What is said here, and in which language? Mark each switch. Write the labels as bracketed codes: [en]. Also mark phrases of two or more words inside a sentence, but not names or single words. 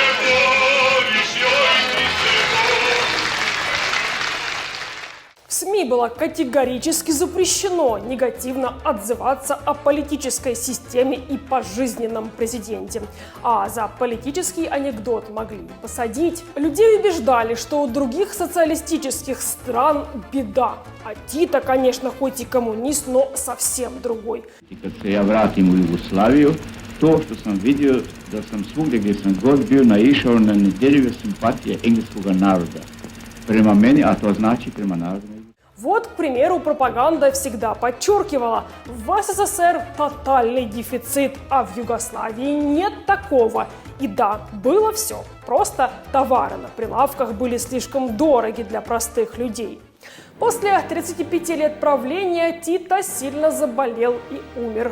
[ru] В СМИ была было категорически запрещено негативно отзываться о политической системе и пожизненном президенте. А за политический анекдот могли посадить. Людей убеждали, что у других социалистических стран беда. А Тита, конечно, хоть и коммунист, но совсем другой. [sr] Kad se ja vratim u Jugoslaviju, to što sam vidio da sam svugdje gdje sam god bio naišao na nedjeljive simpatije engleskog naroda prema meni, a to znači prema narodu. [ru] Вот, к примеру, пропаганда всегда подчеркивала: в СССР тотальный дефицит, а в Югославии нет такого. И да, было все. Просто товары на прилавках были слишком дороги для простых людей. После 35 лет правления Тита сильно заболел и умер.